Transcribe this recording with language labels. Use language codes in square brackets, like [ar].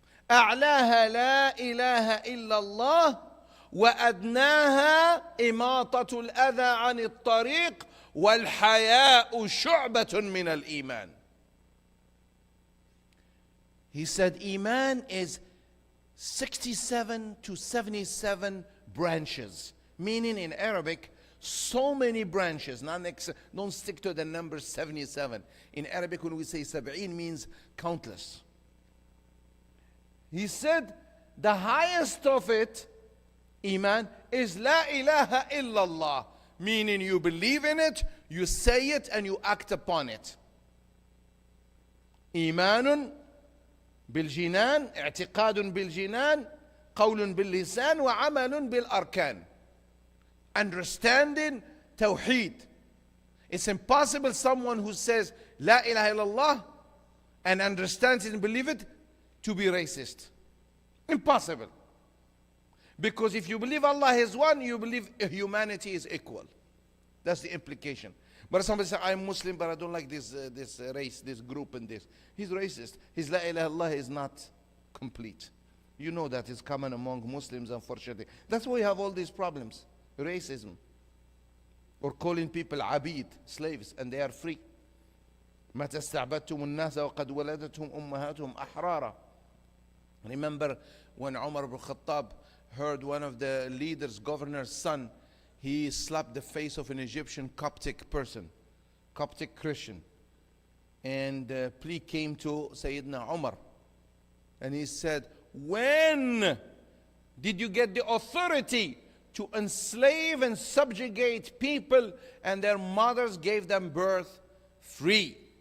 [ar] أعلاها لا إله إلا الله وأدناها إماطة الأذى عن الطريق والحياء شعبة من الإيمان. [en] He said Iman is 67 to 77 branches, meaning in Arabic so many branches. Don't stick to the number 77. In Arabic when we say sab'in means countless. He said the highest of it, Iman, is La ilaha illallah, meaning you believe in it, you say it, and you act upon it. [ar] إيمان بالجنان اعتقاد بالجنان قول باللسان وعمل بالأركان. [en] Understanding Tawheed. It's impossible someone who says La ilaha illallah and understands it and believes it to be racist. Impossible. Because if you believe Allah is one, you believe humanity is equal. That's the implication. But somebody says, I'm Muslim, but I don't like this race, this group and this. He's racist. His La ilaha illallah is not complete. You know that is common among Muslims, unfortunately. That's why we have all these problems. Racism. Or calling people abid, slaves, and they are free. [ar] متى استعبدتم الناس وقد ولدتهم أمهاتهم أحرارا. [en] Remember when Umar ibn Khattab heard one of the leaders, governor's son, he slapped the face of an Egyptian Coptic person, Coptic Christian. And the plea came to Sayyidina Umar. And he said, when did you get the authority to enslave and subjugate people and their mothers gave them birth free?